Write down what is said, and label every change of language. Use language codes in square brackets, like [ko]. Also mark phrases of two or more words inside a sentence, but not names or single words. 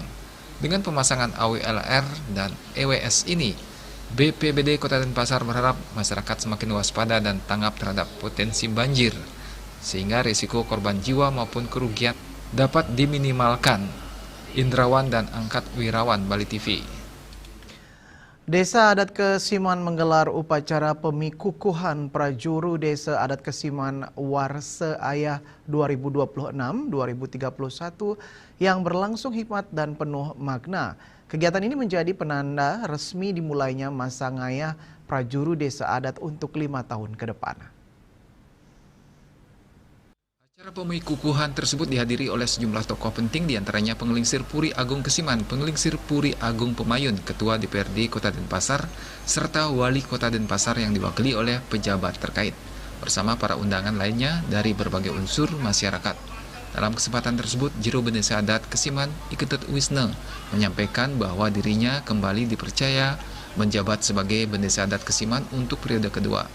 [id] Dengan pemasangan AWLR dan EWS ini, BPBD Kota Denpasar berharap masyarakat semakin waspada dan tanggap terhadap potensi banjir, sehingga risiko korban jiwa maupun kerugian dapat diminimalkan. Indrawan dan Angkat Wirawan, Bali TV. Desa Adat Kesiman menggelar upacara pemikukuhan prajuru Desa Adat Kesiman Warseayah 2026-2031 yang berlangsung hikmat dan penuh makna. Kegiatan ini menjadi penanda resmi dimulainya masa ngayah prajuru Desa Adat untuk 5 tahun ke depan. Acara pemikukuhan tersebut dihadiri oleh sejumlah tokoh penting, diantaranya Pengelingsir Puri Agung Kesiman, Pengelingsir Puri Agung Pemayun, Ketua DPRD Kota Denpasar, serta Wali Kota Denpasar yang diwakili oleh pejabat terkait, bersama para undangan lainnya dari berbagai unsur masyarakat. Dalam kesempatan tersebut, Jero Desa Adat Kesiman Iketut Wisne menyampaikan bahwa dirinya kembali dipercaya menjabat sebagai Desa Adat Kesiman untuk periode kedua.